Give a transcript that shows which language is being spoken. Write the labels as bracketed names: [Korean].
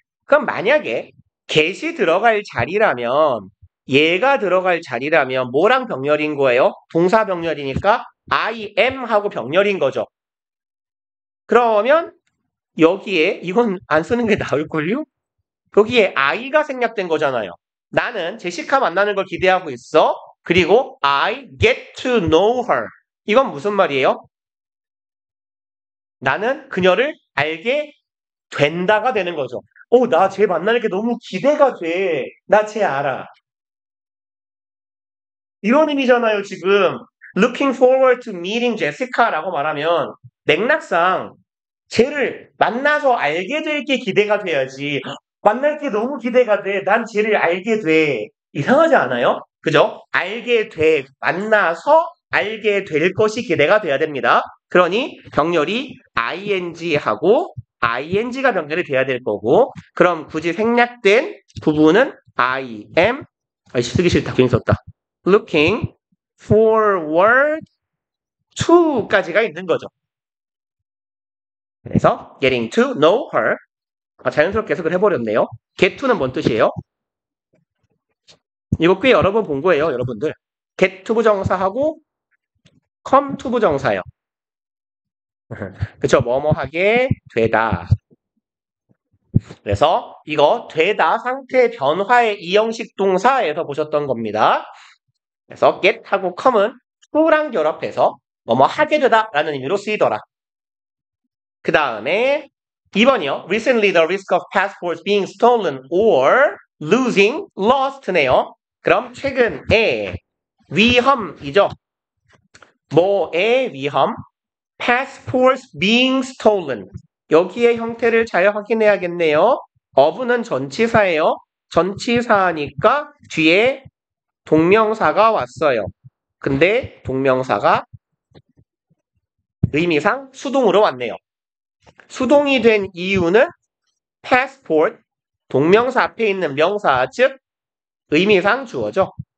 [Korean] 그럼 만약에 get이 들어갈 자리라면, 얘가 들어갈 자리라면 뭐랑 병렬인 거예요? 동사 병렬이니까 I am 하고 병렬인 거죠. 그러면 여기에 이건 안 쓰는 게 나을걸요? 여기에 I가 생략된 거잖아요. 나는 제시카 만나는 걸 기대하고 있어. 그리고 [English] I get to know her. [Korean] 이건 무슨 말이에요? 나는 그녀를 알게 된다가 되는 거죠. 나 쟤 만나는 게 너무 기대가 돼. 나 쟤 알아. 이런 의미잖아요, 지금. [English] Looking forward to meeting Jessica [Korean] 라고 말하면 맥락상 쟤를 만나서 알게 될 게 기대가 돼야지. 만날 게 너무 기대가 돼. 난 쟤를 알게 돼. 이상하지 않아요? 그죠? 알게 돼. 만나서 알게 될 것이 기대가 돼야 됩니다. 그러니 병렬이 ing하고 ing가 병렬이 돼야 될 거고 그럼 굳이 생략된 부분은 I am 쓰기 싫다. 괜히 썼다. [English] looking forward to [Korean] 까지가 있는 거죠. 그래서 [English] getting to know her [Korean] 자연스럽게 해석을 해버렸네요. get to는 뭔 뜻이에요? 이거 꽤 여러 번 본 거예요, 여러분들. get to 부정사하고 come to 부정사요. 그쵸? 뭐뭐 하게 되다. 그래서 이거 되다 상태 변화의 이형식 동사에서 보셨던 겁니다. 그래서 get하고 come은 to랑 결합해서 뭐뭐 하게 되다 라는 의미로 쓰이더라. 그 다음에 2번이요. [English] Recently the risk of passports being stolen or losing lost네요. [Korean] 그럼 최근에 위험이죠. 뭐의 위험? [English] passports being stolen. [Korean] 여기에 형태를 잘 확인해야겠네요. of는 전치사예요. 전치사니까 뒤에 동명사가 왔어요. 근데 동명사가 의미상 수동으로 왔네요. 수동이 된 이유는 passport, 동명사 앞에 있는 명사, 즉 의미상 주어죠.